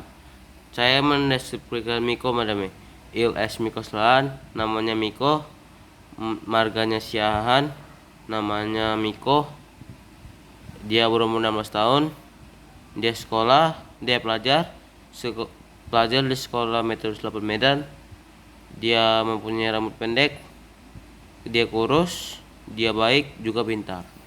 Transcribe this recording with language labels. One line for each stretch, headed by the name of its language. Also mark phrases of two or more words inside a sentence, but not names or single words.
Indonesian: Saya mendeskripsikan Miko madame. Il es Miko Selahan, namanya Miko. Marganya Siahan, namanya Miko. Dia berumur 16 tahun. Dia sekolah, dia pelajar di sekolah Metro 8 Medan. Dia mempunyai rambut pendek. Dia kurus, dia baik, juga pintar.